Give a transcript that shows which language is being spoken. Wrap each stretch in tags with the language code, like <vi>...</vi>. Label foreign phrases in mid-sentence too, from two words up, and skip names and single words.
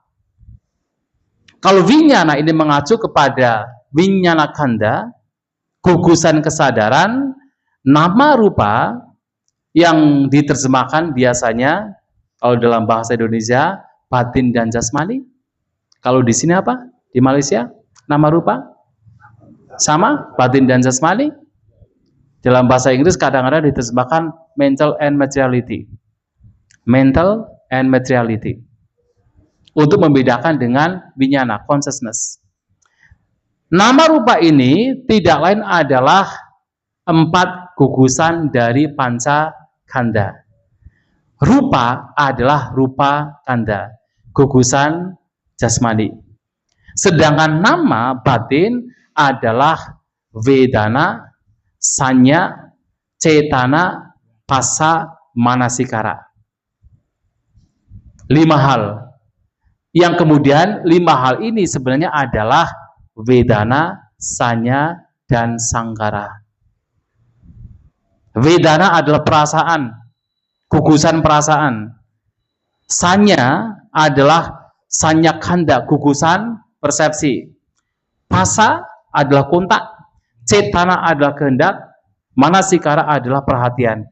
<id>Kalau winyana ini mengacu kepada</id> <pi>winyana kanda,</pi> <id>gugusan kesadaran,</id> <pi>nama rupa</pi> <id>yang diterjemahkan biasanya kalau dalam bahasa Indonesia batin dan jasmani. Kalau di sini apa? Di Malaysia</id> <pi>nama rupa</pi> <id>sama, batin dan jasmani. Dalam bahasa Inggris kadang-kadang diterjemahkan</id> <en>mental and materiality. Mental and materiality.</en> <id>Untuk membedakan dengan winyana, consciousness. Nama rupa ini tidak lain adalah 4 gugusan dari</id> <pi>panca kanda.</pi> <id>Rupa adalah</id> <pi>rupa kanda,</pi> <id>gugusan jasmani. Sedangkan nama batin adalah</id> <pi>vedana, sanya, cetana, pasa, manasikara.</pi> <id>5 hal. Yang kemudian 5 hal ini sebenarnya adalah</id> <pi>vedana, sanya,</pi> <id>dan sangkara. Vedana adalah perasaan, gugusan perasaan. Sanya adalah</id> <pi>sanya kanda,</pi> <id>gugusan persepsi. Pasa adalah kontak. Cetana adalah kehendak, manasikara adalah perhatian.</id>